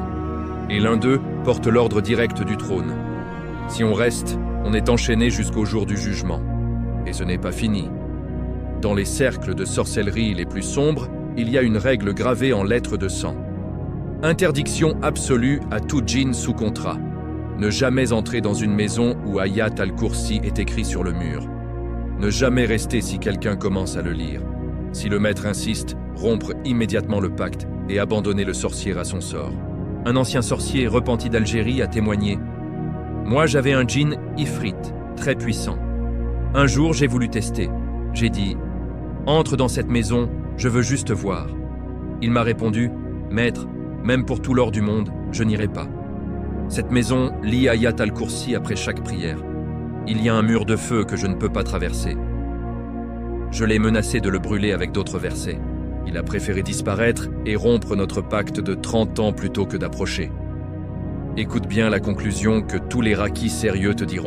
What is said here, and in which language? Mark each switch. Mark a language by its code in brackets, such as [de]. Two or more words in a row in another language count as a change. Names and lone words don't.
[fr] Et l'un d'eux porte l'ordre direct du trône. Si on reste, on est enchaîné jusqu'au jour du jugement. Et ce n'est pas fini. Dans les cercles de sorcellerie les plus sombres, il y a une règle gravée en lettres de sang. Interdiction absolue à tout djinn sous contrat. Ne jamais entrer dans une maison où Ayat al-Kursi est écrit sur le mur. Ne jamais rester si quelqu'un commence à le lire. Si le maître insiste, rompre immédiatement le pacte et abandonner le sorcier à son sort. Un ancien sorcier repenti d'Algérie a témoigné. Moi, j'avais un djinn ifrit, très puissant. Un jour, j'ai voulu tester. J'ai dit « Entre dans cette maison, je veux juste voir. » Il m'a répondu « Maître, même pour tout l'or du monde, je n'irai pas. Cette maison lit Ayat al-Kursi après chaque prière. Il y a un mur de feu que je ne peux pas traverser. » Je l'ai menacé de le brûler avec d'autres versets. Il a préféré disparaître et rompre notre pacte de 30 ans plutôt que d'approcher. Écoute bien la conclusion que tous les raqis sérieux te diront.